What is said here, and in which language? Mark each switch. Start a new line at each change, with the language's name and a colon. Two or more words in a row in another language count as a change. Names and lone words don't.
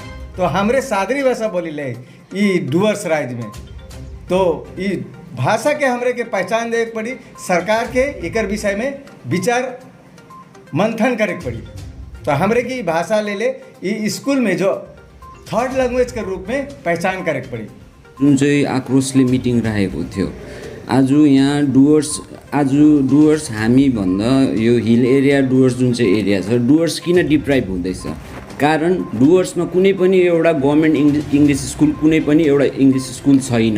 Sadri: तो हमरे सादरी भाषा बोली ले ये डुअर्स राज्य में, तो ये भाषा के हमरे के पहचान दे पड़ी। सरकार के एकर विषय में विचार मंथन करे पड़ी। तो हमरे की भाषा ले ये स्कूल में जो
English: third language
Sadri: के रूप में पहचान करे पड़ी।
Nepali: जुन चाहिँ आक्रोशले मिटिङ राखेको थियो आज यहाँ डुवर्स हामी भन्दा यो
English: hill area
Nepali: डुवर्स जुन चाहिँ एरिया छ, डुवर्स किन डिप्राइभ हुँदैछ? कारण डुवर्समा कुनै पनि एउटा
English: government English school,
Nepali: कुनै पनि एउटा
English: English school
Nepali: छैन।